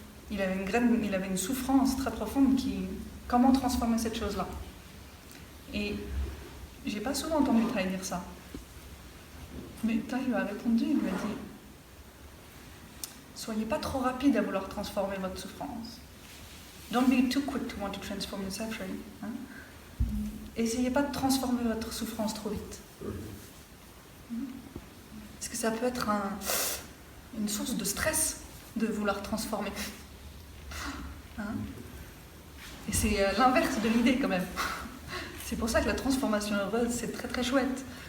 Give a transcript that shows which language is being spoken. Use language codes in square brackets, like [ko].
[fr] Il avait une souffrance très profonde comment transformer cette chose-là. Et j'ai pas souvent entendu Thaï dire ça. Mais Thaï lui a répondu, il lui a dit: soyez pas trop rapide à vouloir transformer votre souffrance. [en] Don't be too quick to want to transform your suffering. Hein? [fr] Essayez pas de transformer votre souffrance trop vite. Parce que ça peut être une source de stress de vouloir transformer. Hein? Et c'est l'inverse de l'idée quand même. C'est pour ça que la transformation heureuse, c'est très très chouette.